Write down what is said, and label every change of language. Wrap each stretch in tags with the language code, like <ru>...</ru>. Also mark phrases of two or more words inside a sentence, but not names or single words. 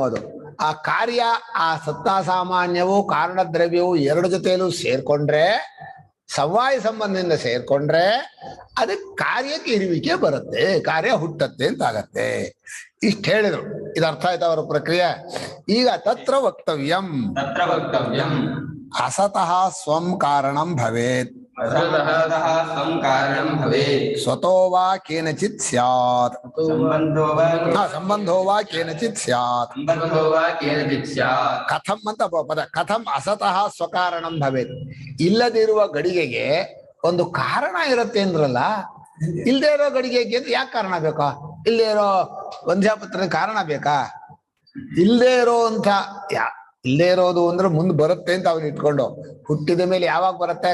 <kn>ಅದು ಆ ಕಾರ್ಯ, ಆ ಸತ್ತಾ ಸಾಮಾನ್ಯವು ಕಾರಣ ದ್ರವ್ಯವು ಎರಡು ಜೊತೆಯಲ್ಲೂ ಸೇರ್ಕೊಂಡ್ರೆ, ಸಮವಾಯ ಸಂಬಂಧದಿಂದ ಸೇರ್ಕೊಂಡ್ರೆ ಅದಕ್ಕೆ ಕಾರ್ಯಕ್ಕೆ ಇರುವಿಕೆ ಬರುತ್ತೆ, ಕಾರ್ಯ ಹುಟ್ಟತ್ತೆ ಅಂತ ಆಗತ್ತೆ. ಇಷ್ಟ ಹೇಳಿದ್ರು. ಇದು ಅರ್ಥ ಆಯ್ತು ಅವರ ಪ್ರಕ್ರಿಯೆ. ಈಗ</kn> <sa>ತತ್ರ ವಕ್ತವ್ಯಂ ತತ್ರ ವಕ್ತವ್ಯಂ ಅಸತಃ ಸ್ವಂ ಕಾರಣಂ ಭವೇತ್ ಅಸತಃ ಸ್ವಂ ಕಾರಣಂ ಭವೇತ್ ಸ್ವತೋ ವಾ ಕೇನಚಿತ್ ಸ್ಯಾತ್ ಸಂಬಂಧೋ ವಾ ಸಂಬಂಧೋ ವಾ ಕೇನಚಿತ್ ಸ್ಯಾತ್. ಸಂಬಂಧೋ ವಾ ಕೇನಚಿತ್ ಸ್ಯಾತ್.</sa> <kn>ಕಥಂ ಅಂತ ಪದ.</kn> <sa>ಕಥಂ ಅಸತಃ ಸ್ವಕಾರಣಂ ಭವೇತ್.</sa> <kn>ಇಲ್ಲದಿರುವ ಗಡಿಗೆಗೆ ಒಂದು ಕಾರಣ ಇರುತ್ತೆ ಅಂದ್ರಲ್ಲ, ಇಲ್ಲದೆ ಇರೋ ಗಡಿಗೆಗೆ ಯಾಕೆ ಕಾರಣ ಬೇಕಾ? ಇಲ್ಲದೆ ಇರೋ ವಂದ್ಯಾಪುತ್ರನ ಕಾರಣ ಬೇಕಾ? ಇಲ್ಲದೆ ಇರೋಂಥ ಇಲ್ಲದೆ ಇರೋದು ಅಂದ್ರೆ ಮುಂದೆ ಬರುತ್ತೆ ಅಂತ ಅವನು ಇಟ್ಕೊಂಡು, ಹುಟ್ಟಿದ ಮೇಲೆ ಯಾವಾಗ ಬರುತ್ತೆ?</kn>